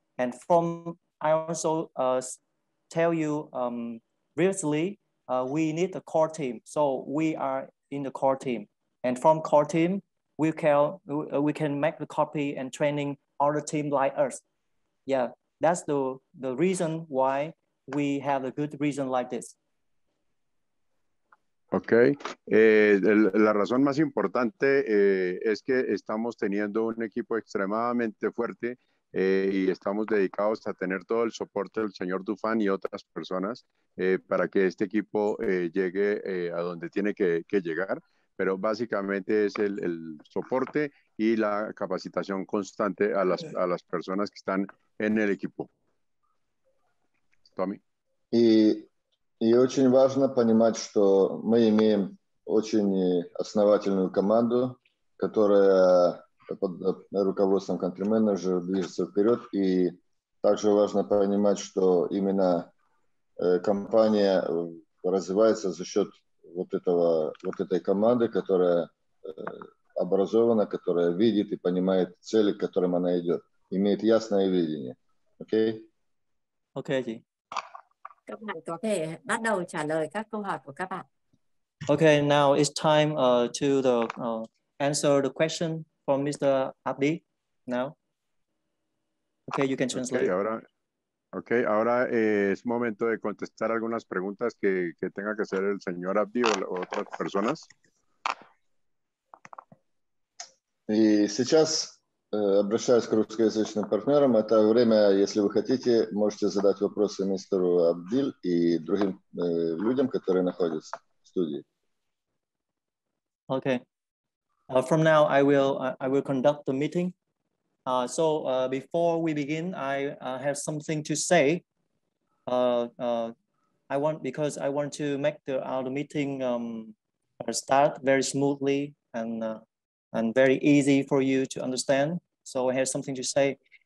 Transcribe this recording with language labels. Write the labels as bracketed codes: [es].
[en] And from I also tell you previously, we need a core team. So we are in the core team, and from core team, we can make the copy and training other team like us. Yeah, that's the reason why we have a good reason like this. [es] Ok, la razón más importante es que estamos teniendo un equipo extremadamente fuerte y estamos dedicados a tener todo el soporte del señor Dufan y otras personas para que este equipo llegue a donde tiene que llegar, pero básicamente es el soporte y la capacitación constante a las personas que están en el equipo. Tommy. [ru] И очень важно понимать, что мы имеем очень основательную команду, которая под руководством контри-менеджера движется вперед. И также важно понимать, что именно компания развивается за счет вот этой команды, которая образована, которая видит и понимает цели, к которым она идет, имеет ясное видение. Окей? [vi] Ok chị. Các bạn có thể bắt đầu trả lời các câu hỏi của các bạn. [en] Okay, now it's time to answer the question from Mr. Abdi. Now, okay, you can translate. [es] Ahora es momento de contestar algunas preguntas que tenga que hacer el señor Abdi o otras personas. [ru] И сейчас обращаюсь к русскоязычным партнерам. Это время, если вы хотите, можете задать вопросы мистеру Абдиль и другим людям, которые находятся в студии. [en] Okay. From now, I will conduct the meeting. So before we begin, I have something to say. Because I want to make our meeting start very smoothly and very easy for you to understand. So I have something to say.